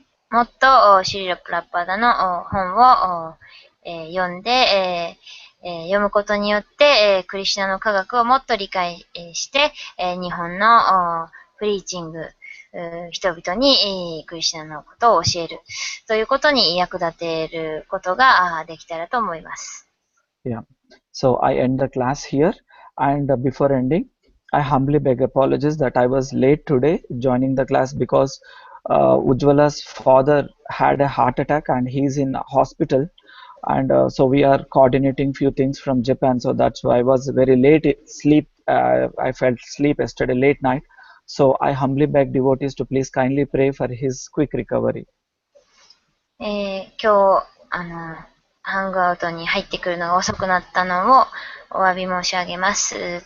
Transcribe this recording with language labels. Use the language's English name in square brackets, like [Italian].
[Japanese] もっとシリラ・プラッパーダの本を、読んで、読むことによって、クリシュナの科学をもっと理解して、日本のプリーチング、人々にクリシュナのことを教えるということに役立てることができたらと思います。 [English] Yeah. So I end the class here, and before ending, I humbly beg apologies that I was late today joining the class because Ujjwala's father had a heart attack and he's in hospital, and so we are coordinating few things from Japan. So that's why I was very late. I felt sleep yesterday late night. So I humbly beg devotees to please kindly pray for his quick recovery. [Japanese] 今日ハングアウトに入ってくるのが遅くなったのをお詫び申し上げます。